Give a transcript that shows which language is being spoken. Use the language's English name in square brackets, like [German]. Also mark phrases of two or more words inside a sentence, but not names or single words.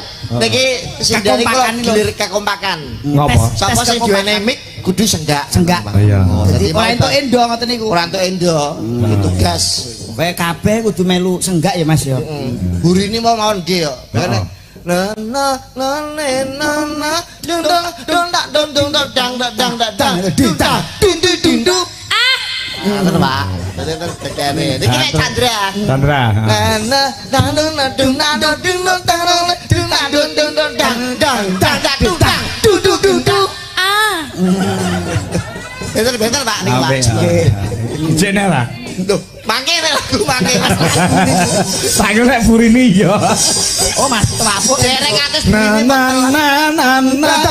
[Javanese] Niki sinden iku gelir kekompakan. Ngapa? Sapa sing duwene mic kudu senggak. Iya. Dadi ora entuk endo ngoten niku. Ora entuk endo. Tugas. Kowe kabeh kudu melu senggak ya Mas ya. Burini mau mawon nggih yo. Na na na na na dung dung dung dak dung dung dang dak dang dak dang dung dak dung dung dung dung. Ngoten Pak. Terus tekene. Niki nek Chandra. Chandra. Na na na na dung na dung dung dang dung na dung dung dang dang dang dung dang dung dung dung dung. Bentar Pak niki Pak. Jene lah. Loh, mangke lagu mangke. Saiki lek Burini ya. Oh Mas, trapuk Dereng atus Na na na na na